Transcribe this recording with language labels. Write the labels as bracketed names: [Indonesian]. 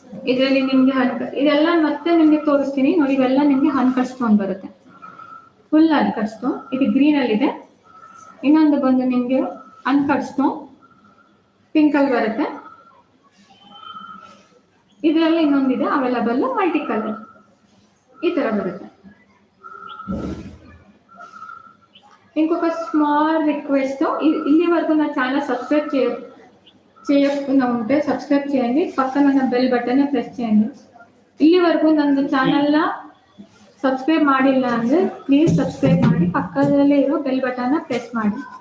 [Kannada] ಇದರಲ್ಲಿ ನಿಮಗೆ ಇದೆಲ್ಲ ಮತ್ತೆ ನಿಮಗೆ ತೋರಿಸ್ತೀನಿ ನೋಡಿ. ಇವೆಲ್ಲ ನಿಮಗೆ ಅನ್ಕಟ್ ಸ್ಟೋನ್ ಬರುತ್ತೆ, ಫುಲ್ ಅನ್ಕಟ್ ಸ್ಟೋನ್. ಇದು ಗ್ರೀನ್ ಅಲ್ಲಿ ಇದೆ. ಇನ್ನೊಂದು ಬಂದು ನಿಮಗೆ ಅನ್ಕಟ್ ಸ್ಟೋನ್ ಪಿಂಕ್ ಅಲ್ಲಿ ಬರುತ್ತೆ. ಇದರಲ್ಲಿ ಇನ್ನೊಂದಿದೆ ಅವೈಲಬಲ್ ಮಲ್ಟಿ ಕಲರ್, ಈ ತರ ಬರುತ್ತೆ. [Telugu] ఇంకొక స్మాల్ రిక్వెస్ట్, ఇల్లివరకు నా ఛానల్ సబ్స్క్రైబ్ చేయకుండా ఉంటే సబ్స్క్రైబ్ చేయండి. పక్కన ఉన్న ಬೆಲ್ ಬಟನ್ ಪ್ರೆಸ್ చేయండి. [Kannada] ಇಲ್ಲಿವರೆಗೂ ನನ್ನ ಚಾನಲ್ನ ಸಬ್ಸ್ಕ್ರೈಬ್ ಮಾಡಿಲ್ಲ ಅಂದರೆ ಪ್ಲೀಸ್ ಸಬ್ಸ್ಕ್ರೈಬ್ ಮಾಡಿ, ಪಕ್ಕದಲ್ಲೇ ಇರೋ ಬೆಲ್ ಬಟನ್ನ ಪ್ರೆಸ್ ಮಾಡಿ.